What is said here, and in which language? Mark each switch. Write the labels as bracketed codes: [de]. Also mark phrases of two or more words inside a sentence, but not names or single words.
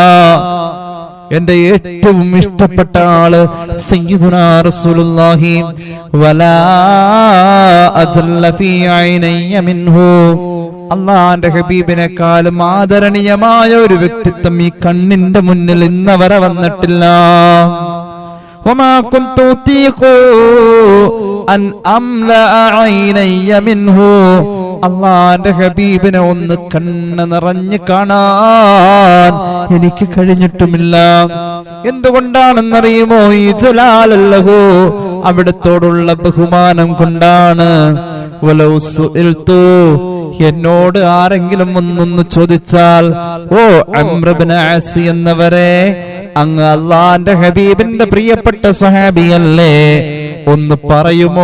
[ml] എന്റെ ഏറ്റവും ഇഷ്ടപ്പെട്ട ആള് [ar] سيدنا رسول الله ولا أجل في عيني منه. [ml] അള്ളാന്റെ ഹബീബിനെക്കാളും ആദരണീയമായ ഒരു വ്യക്തിത്വം ഈ കണ്ണിന്റെ മുന്നിൽ ഇന്നവരെ വന്നിട്ടില്ല. [ar] وما كنت أطيق أن أملأ عيني منه. [ml] അള്ളാന്റെ ഹബീബിനെ ഒന്ന് കണ്ണ് നിറഞ്ഞു കാണാൻ എനിക്ക് കഴിഞ്ഞിട്ടുമില്ല. എന്തുകൊണ്ടാണെന്നറിയുമോ? [ar] إجلالا له, [ml] അവിടത്തോടുള്ള ബഹുമാനം കൊണ്ടാണ്. [ar] ولو سئلت, [ml] എന്നോട് ആരെങ്കിലും ഒന്നൊന്ന് ചോദിച്ചാൽ, ഓ അംർ ഇബ്നു ആസ് എന്നവരെ, അങ്ങ് അള്ളാന്റെ ഹബീബിന്റെ പ്രിയപ്പെട്ട സ്വഹാബിയല്ലേ, ഒന്ന് പറയുമോ?